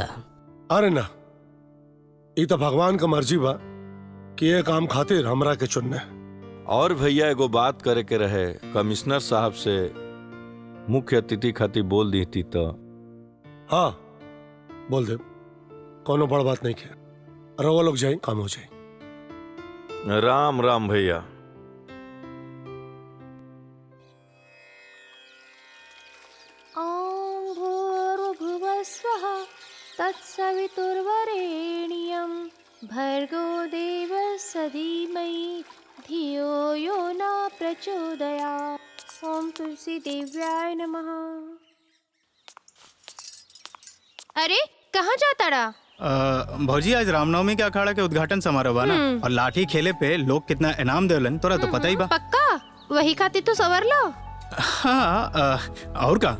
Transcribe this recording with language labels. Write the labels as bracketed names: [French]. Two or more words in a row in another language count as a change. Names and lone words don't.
[Bhojpuri] अरे ना, ये तो भगवान का मर्जी बा कि ये काम खातिर हमरा के चुनना। और भैया एगो बात करे के रहे, कमिश्नर साहब से मुख्य अतिथि खातिर बोल दी थी तो। हाँ बोल दे, कोनो बड़ बात नहीं है। रवा लोग जाए, काम हो जाए। राम राम भैया। [Sanskrit] ॐ भूर्भुवः स्वः तत्सवितुर्वरेण्यं भर्गो देवस्य धीमहि धियो यो न प्रचोदयात्। ॐ तुलसी देव्याय नमः। [Bhojpuri] अरे कहाँ जाता रहा? भौजी आज रामनवमी के अखाड़ा के उद्घाटन समारोह बा ना, और लाठी खेले पे लोग कितना इनाम देवलन तोरा तो पता ही बा। पक्का वही खातिर तो सवर लो। हाँ और का?